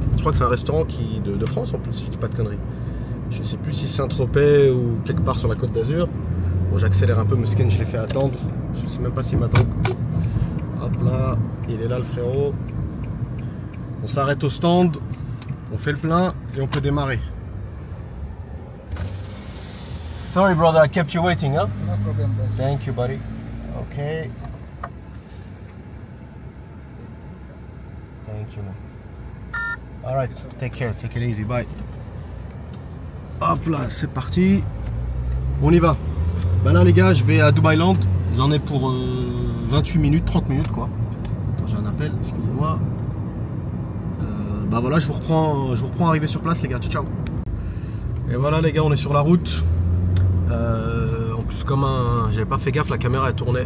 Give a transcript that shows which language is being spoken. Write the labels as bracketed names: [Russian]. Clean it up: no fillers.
[French] Je crois que c'est un restaurant de France en plus, si je dis pas de conneries. Je sais plus si c'est Saint-Tropez ou quelque part sur la Côte d'Azur. Bon, j'accélère un peu, mais je l'ai fait attendre. Je sais même pas s'il m'attend. Hop là, il est là le frérot. On s'arrête au stand, on fait le plein et on peut démarrer. [English] Sorry brother, I kept you waiting, huh? No problem, boss. Thank you, buddy. Okay. Thank you, man. All right, take care, take it easy, bye. [French] Hop là, c'est parti. On y va. Bah là les gars, je vais à Dubai Land. J'en ai pour 28 minutes, 30 minutes quoi. Attends, j'ai un appel, excusez-moi. Bah voilà, je vous reprends arrivé sur place les gars, ciao ciao. Et voilà les gars, on est sur la route. En plus comme j'avais pas fait gaffe, la caméra elle tournait.